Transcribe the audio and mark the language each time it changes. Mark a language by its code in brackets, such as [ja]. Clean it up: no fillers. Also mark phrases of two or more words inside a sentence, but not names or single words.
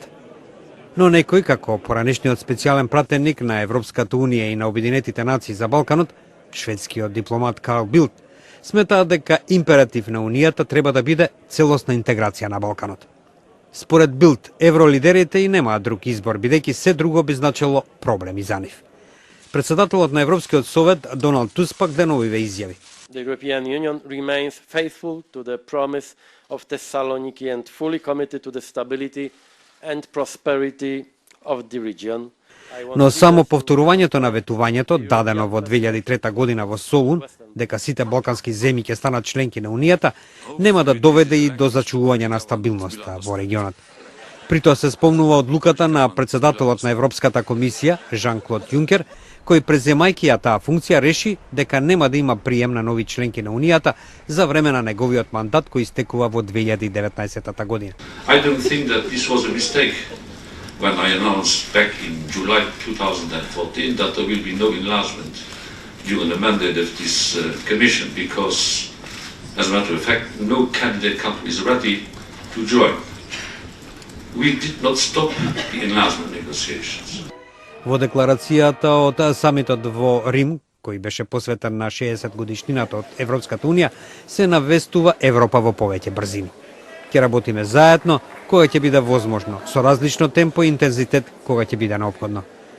[mk] Но некој, како поранешниот специјален пратеник на Европската Унија и на Обединетите нации за Балканот, шведскиот дипломат Карл Билт, сметаат дека императив на Унијата треба да биде целосна интеграција на Балканот. Според Билт, евролидерите и немаат друг избор, бидејќи се друго би значило проблеми за нив. Председателот на Европскиот совет Доналд Туск пак деновиве изјави. [en] The European Union remains faithful to the promise of Thessaloniki and fully committed to the stability and prosperity of the region. [mk] Но само повторувањето на ветувањето дадено во 2003 година во Солун, дека сите балкански земји ќе станат членки на Унијата, нема да доведе и до зачувување на стабилноста во регионот. При тоа се спомнува одлуката на председателот на Европската комисија, Жан-Клод Јункер, кој преземајќи ја таа функција реши дека нема да има прием на нови членки на Унијата за време на неговиот мандат кој истекува во 2019 година. [en] I don't think that this was a mistake when I announced back in July 2014 that there will be no enlargement during the mandate of this commission because, as a matter of fact, no candidate country is ready to join. We did not stop the enlargement negotiations. [mk] Во декларацијата од самитот во Рим, кој беше посветен на 60 годишнината од Европската Унија, се навестува Европа во повеќе брзини. Ќе работиме заедно, кога ќе биде возможно, со различно темпо и интензитет, кога ќе биде неопходно.